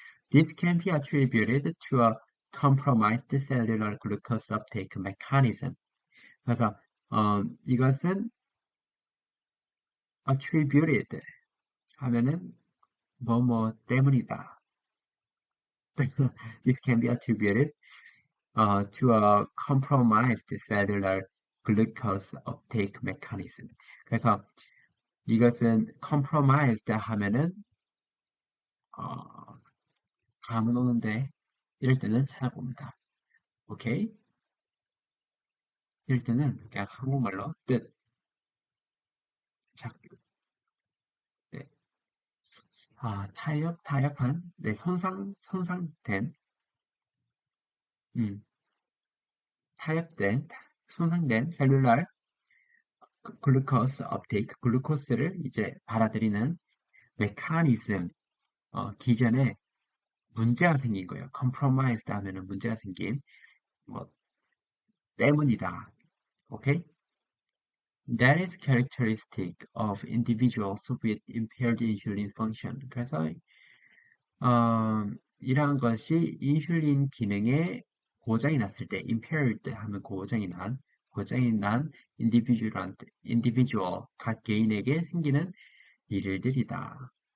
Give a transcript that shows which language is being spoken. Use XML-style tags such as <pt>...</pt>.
<en>This can be attributed to a compromised cellular glucose uptake mechanism.</en> <ko>그래서 이것은 attributed 하면은 뭐뭐 때문이다.</ko> <en>This can be attributed to a compromised cellular glucose uptake mechanism.</en> <ko>그래서 이것은 compromised 하면은 어, 감은 오는데 이럴 때는 찾아봅니다. 오케이? 이럴 때는 그냥 한국말로 뜻, 작, 네. 타협한, 네, 손상된, 음, 타협된, 손상된 셀룰라 글루코스 업테이크, 글루코스를 이제 받아들이는 메커니즘, 기전에 문제가 생긴 거예요. compromised 하면은 문제가 생긴, 뭐, 때문이다. 오케이?</ko> <en>That is characteristic of individuals with impaired insulin function.</en> <ko>그래서 이러한 것이 인슐린 기능에 고장이 났을 때, impaired 하면 고장이 난 individual, 각 개인에게 생기는 일들이다.</ko>